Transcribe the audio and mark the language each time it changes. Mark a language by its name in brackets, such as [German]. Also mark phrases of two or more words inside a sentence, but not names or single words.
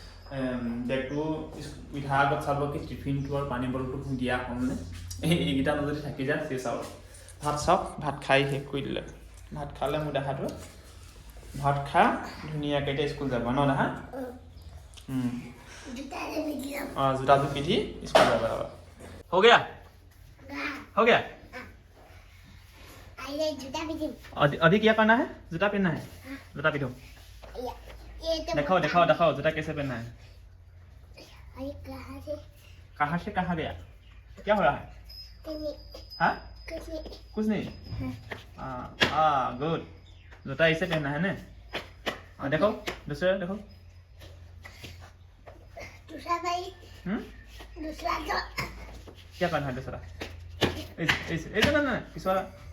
[Assamese] পিঠাৰ আগত চাব কি টিফিনটো আৰু পানী বটলটো দিয়া হ'লনে এইকেইটা যদি থাকি যায় সেই চাওক ভাত চাওক ভাত খাই শেষ কৰি দিলে ভাত খালে মোৰ দেহাটো ভাত খা ধুনীয়াকৈ এতিয়া স্কুল যাব ন দেহা জোতাযোৰ পিন্ধি স্কুল যাব [Hindi] हो गया अभी क्या करना है जूता पहनना है जूता पहनो दिखाओ जूता कैसे पहनना है कहाँ से कहाँ गया क्या हो रहा है हाँ कुछ नहीं गुड जूता ऐसे पहनना है ना देखो दूसरा देखो दूसरा क्या करना है दूसरा ऐसे ना इस वाला